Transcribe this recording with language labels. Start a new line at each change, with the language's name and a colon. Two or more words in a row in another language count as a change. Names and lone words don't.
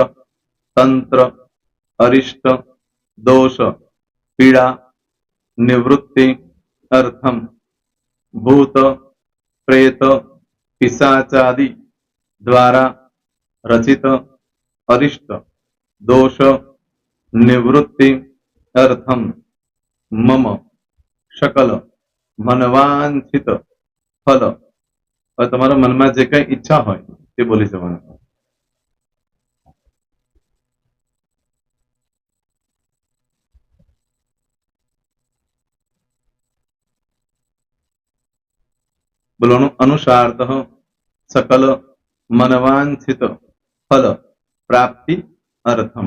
Sanskrit: तंत्र, अरिष्ट, दोष, पीड़ा, निवृत्ति, अर्थम, भूत, प्रेत, पिशाचादि द्वारा रचित अरिष्ट, दोष, निवृत्ति, अर्थम, मम, सकल मनवांछित ફલ.
Gujarati: હવે તમારા મનમાં જે કઈ ઈચ્છા હોય તે બોલી જવાનું. બોલવાનું
Sanskrit: अनुसारतः सकल मनवांछित फल प्राप्ति अर्थम.